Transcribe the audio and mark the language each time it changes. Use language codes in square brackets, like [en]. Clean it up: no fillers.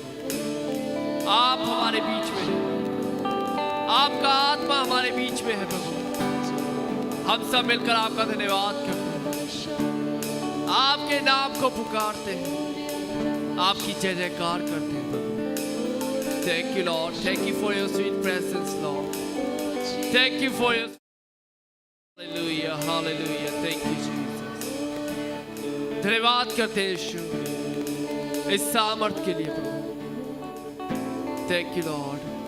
[hi] प्रभु आप हमारे बीच में हैं, आपका आत्मा हमारे बीच में है। प्रभु हम सब मिलकर आपका धन्यवाद करते हैं, आपके नाम को पुकारते हैं, आपकी जय जयकार करते हैं। प्रभु [en] Thank you, Lord. Thank you for your sweet presence, Lord. Thank you for your Hallelujah, hallelujah. Thank you, Jesus. [hi] धन्यवाद करते हैं यीशु इस सामर्थ के लिए। प्रभु [en] Thank you, Lord.